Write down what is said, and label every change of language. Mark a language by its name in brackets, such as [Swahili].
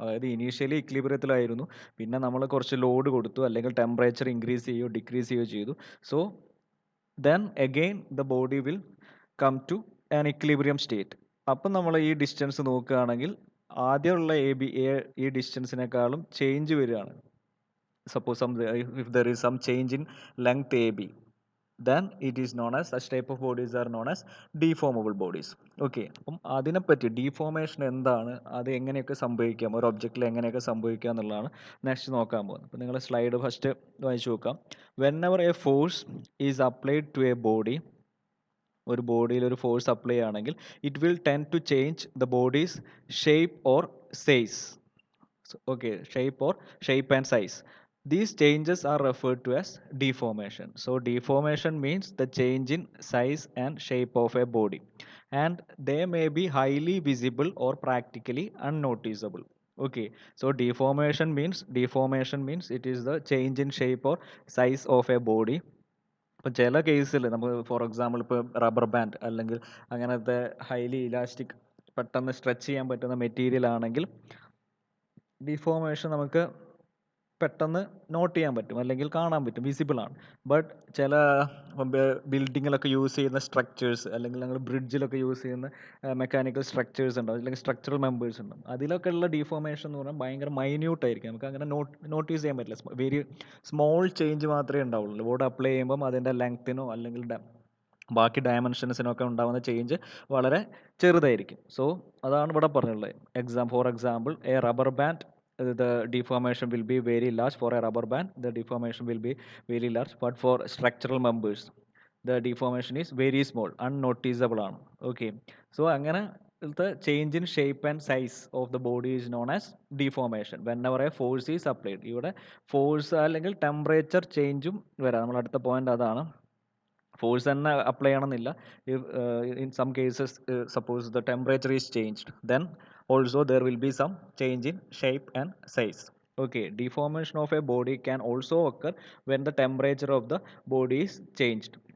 [Malayalam] അതായത് ഇനീഷ്യലി ഇക്വിലിബ്രിയത്തിലായിരുന്നു, പിന്നെ നമ്മൾ കുറച്ച് ലോഡ് കൊടുത്തു അല്ലെങ്കിൽ ടെമ്പറേച്ചർ ഇൻക്രീസ് ചെയ്യുകയോ ഡിക്രീസ് ചെയ്യുകയോ ചെയ്തു. [English] So then again the body will come to an equilibrium state. [Malayalam] അപ്പം നമ്മൾ ഈ ഡിസ്റ്റൻസ് നോക്കുകയാണെങ്കിൽ ആദ്യമുള്ള ഈ ഡിസ്റ്റൻസിനേക്കാളും ചേഞ്ച് വരികയാണ്. [English] Suppose if there is some change in length A B, then it is known as such type of bodies are known as deformable bodies. Okay. [Malayalam] അപ്പം അതിനെപ്പറ്റി deformation എന്താണ്, അത് എങ്ങനെയൊക്കെ സംഭവിക്കാം, ഒരു ഒബ്ജക്റ്റിൽ എങ്ങനെയൊക്കെ സംഭവിക്കാം എന്നുള്ളതാണ് നെക്സ്റ്റ് നോക്കാൻ പോകുന്നത്. അപ്പം നിങ്ങൾ സ്ലൈഡ് ഫസ്റ്റ് വായിച്ചു നോക്കാം. [English] whenever a force is applied to a body, [Malayalam] ഒരു ബോഡിയിൽ ഒരു ഫോഴ്സ് അപ്ലൈ ആണെങ്കിൽ [English] It will tend to change the body's shape or size. Okay, shape and size. These changes are referred to as deformation. So deformation means the change in size and shape of a body, and they may be highly visible or practically unnoticeable. Okay. So deformation means it is the change in shape or size of a body. [Malayalam] ഇപ്പം ചില കേസിൽ നമുക്ക് for example ഇപ്പോൾ rubber band അല്ലെങ്കിൽ അങ്ങനത്തെ highly elastic പെട്ടെന്ന് stretch ചെയ്യാൻ പറ്റുന്ന മെറ്റീരിയൽ ആണെങ്കിൽ ഡിഫോമേഷൻ നമുക്ക് പെട്ടെന്ന് നോട്ട് ചെയ്യാൻ പറ്റും അല്ലെങ്കിൽ കാണാൻ പറ്റും, വിസിബിൾ ആണ്. ബട്ട് ചില ബിൽഡിങ്ങിലൊക്കെ യൂസ് ചെയ്യുന്ന സ്ട്രക്ചേഴ്സ് അല്ലെങ്കിൽ ഞങ്ങൾ ബ്രിഡ്ജിലൊക്കെ യൂസ് ചെയ്യുന്ന മെക്കാനിക്കൽ സ്ട്രക്ചേഴ്സ് ഉണ്ടാവും അല്ലെങ്കിൽ സ്ട്രക്ചറൽ മെമ്പേഴ്സ് ഉണ്ടാവും. അതിലൊക്കെ ഉള്ള ഡിഫോമേഷൻ എന്ന് പറഞ്ഞാൽ ഭയങ്കര മൈന്യൂട്ട് ആയിരിക്കും. നമുക്ക് അങ്ങനെ നോട്ടീസ് ചെയ്യാൻ പറ്റില്ല. വെരി സ്മോൾ ചേഞ്ച് മാത്രമേ ഉണ്ടാവുള്ളൂ. ലോഡ് അപ്ലൈ ചെയ്യുമ്പം അതിൻ്റെ ലെങ്ത്തിനോ അല്ലെങ്കിൽ ബാക്കി ഡയമെൻഷൻസിനൊക്കെ ഉണ്ടാകുന്ന ചേഞ്ച് വളരെ ചെറുതായിരിക്കും. സോ അതാണ് ഇവിടെ പറഞ്ഞുള്ളത്. [English] For example a rubber band, the deformation will be very large. For a rubber band the deformation will be very large, but for structural members the deformation is very small, unnoticeable ആണ്. Okay. So അങ്ങനെ the change in shape and size of the body is known as deformation whenever a force is applied. [Malayalam] ഇവിടെ force അല്ലെങ്കിൽ temperature ചേഞ്ചും വരാം. നമ്മൾ അടുത്ത point അതാണ്. Force തന്നെ apply ചെയ്യണമെന്നില്ല. [English] In some cases suppose the temperature is changed, then also there will be some change in shape and size. Okay. Deformation of a body can also occur when the temperature of the body is changed.